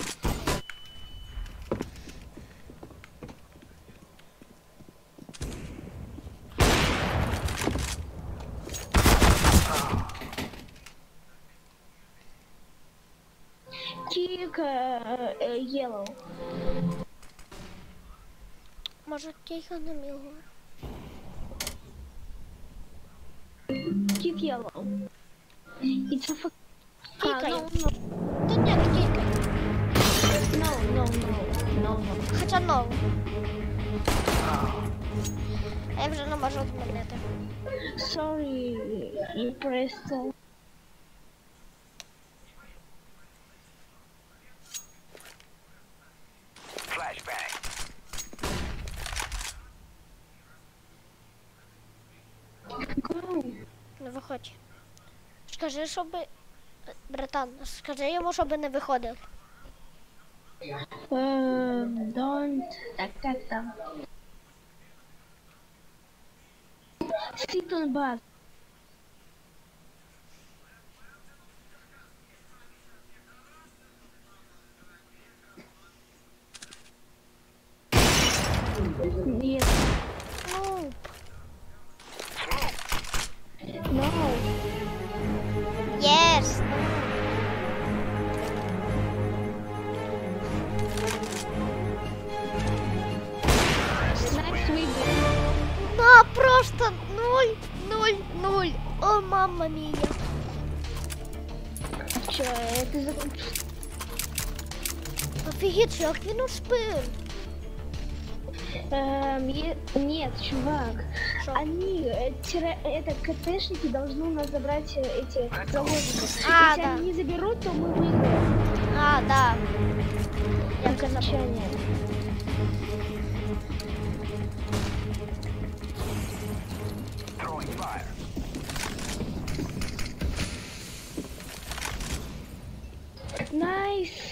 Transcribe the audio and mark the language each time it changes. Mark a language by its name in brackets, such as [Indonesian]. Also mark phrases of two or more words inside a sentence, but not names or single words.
[English] Kick yellow. [Russian] Может, тихо на милую. [English] Kick yellow. It's a fuck. [Russian] Кикай. Да нет, кикай. [English] No. [Russian] Хотя no. [Ukrainian] Я вже не можу змінити. [English] Sorry, you pressed. Flashbang. [Ukrainian] Не виходь. Скажи, щоб... Братан, скажи йому, щоб не виходив. [English] Don't. [Russian] Так, как там? [English] Sit on bus. [Russian] Нет. [English] No. Yes. [Russian] Да, просто 0. О, [Italian] mamma mia. [Russian] Чё, это закончил? [Ukrainian] Офігеть, як він успів. [Russian] Нет, чувак. Они, это КТшники должны у нас забрать эти заложники. Если они не заберут, то мы выиграем. Да. Окончание. Найс.